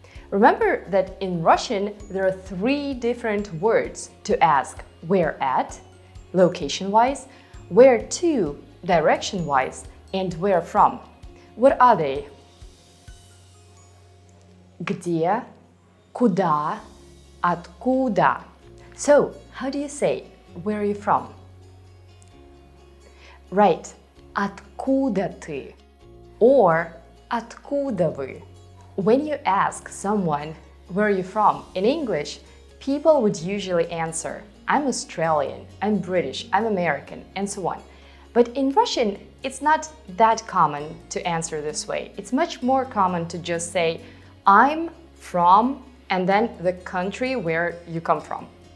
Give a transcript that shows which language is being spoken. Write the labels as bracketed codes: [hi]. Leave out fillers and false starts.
[en] Remember that in Russian there are three different words to ask: where at, location-wise, where to, direction-wise, and where from. What are they? [ru] Где, куда, откуда. [en] So, how do you say "where are you from"? Right, [ru] откуда ты [en] or [ru] откуда вы. [en] When you ask someone "where are you from" in English, people would usually answer "I'm Australian, I'm British, I'm American," and so on. But in Russian, it's not that common to answer this way. It's much more common to just say "I'm from" and then the country where you come from.